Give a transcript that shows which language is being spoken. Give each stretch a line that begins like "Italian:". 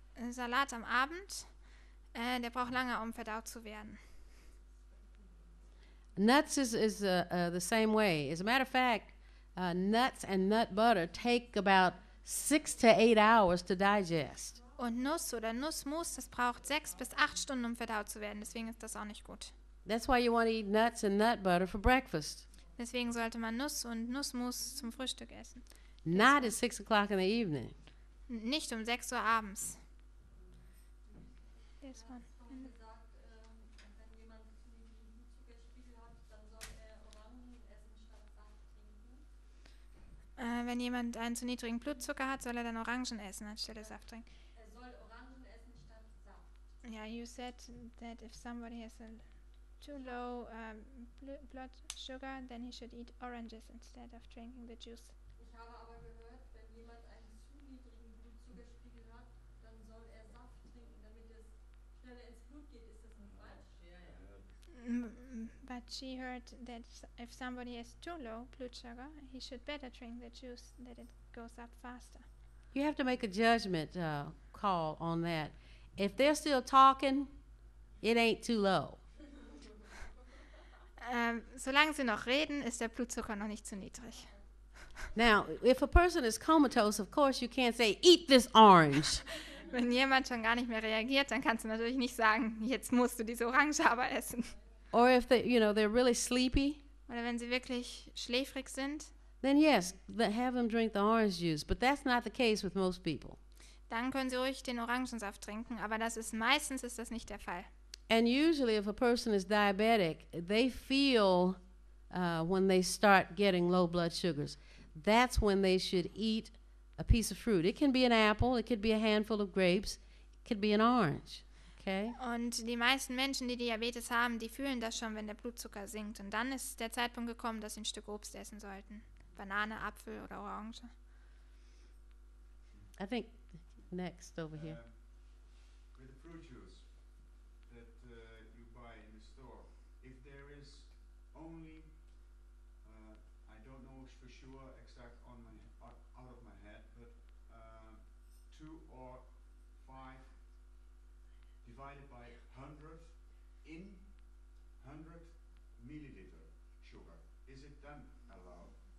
German: Salat am Abend, der braucht lange, um verdaut zu werden.
English: Nuts is the same way. As a matter of fact, nuts and nut butter take about 6 to 8 hours to digest.
German: Und Nuss oder Nussmus, das braucht 6 bis 8 Stunden, um verdaut zu werden. Deswegen ist das auch nicht gut.
English: That's why you want to eat nuts and nut butter for breakfast,
German: Deswegen sollte man Nuss und Nussmus zum Frühstück essen.
English: not at 6 o'clock in the evening.
German: Nicht um 6 Uhr abends.
English: This one.
German: gesagt, wenn jemand zu niedrigen Blutzuckerspiegel hat, dann soll er Orangen essen statt Saft trinken. Wenn jemand einen zu niedrigen Blutzucker hat, soll er dann Orangen essen anstelle Saft trinken. Er soll Orangen essen statt Saft.
English: Yeah, you said that if somebody has a too low blood sugar, then he should eat oranges instead of drinking the juice.
German: Ich habe aber gehört, wenn jemand einen zu niedrigen Blutzuckerspiegel hat, dann soll er Saft trinken, damit es schneller ins Blut geht. Ist das nicht falsch?
English: But she heard that if somebody has too low blood sugar, he should better drink the juice, that it goes up faster. You have to make a judgment call on that. If they're still talking, it ain't too low.
German: Solange sie noch reden, ist der Blutzucker noch nicht zu niedrig.
English: Now, if a person is comatose, of course you can't say, eat this orange.
German: Wenn jemand schon gar nicht mehr reagiert, dann kannst du natürlich nicht sagen, jetzt musst du diese Orange aber essen.
English: Or if they're really sleepy,
German: Oder wenn sie wirklich schläfrig sind,
English: then yes, have them drink the orange juice. But that's not the case with most people.
German: dann können sie ruhig den Orangensaft trinken, aber meistens ist das nicht der Fall.
English: And usually if a person is diabetic, they feel when they start getting low blood sugars. That's when they should eat a piece of fruit. It can be an apple, it could be a handful of grapes, could be an orange. Okay?
German: Und die meisten Menschen, die Diabetes haben, die fühlen das schon, wenn der Blutzucker sinkt. Und dann ist der Zeitpunkt gekommen, dass sie ein Stück Obst essen sollten. Banane, Apfel oder Orange.
English: I think next over here. With the fruit juice that you buy in the store, if there is only, I don't know for sure exact on my out of my head, but 2 or 5 divided by 100 in 100 milliliter sugar, is it then allowed?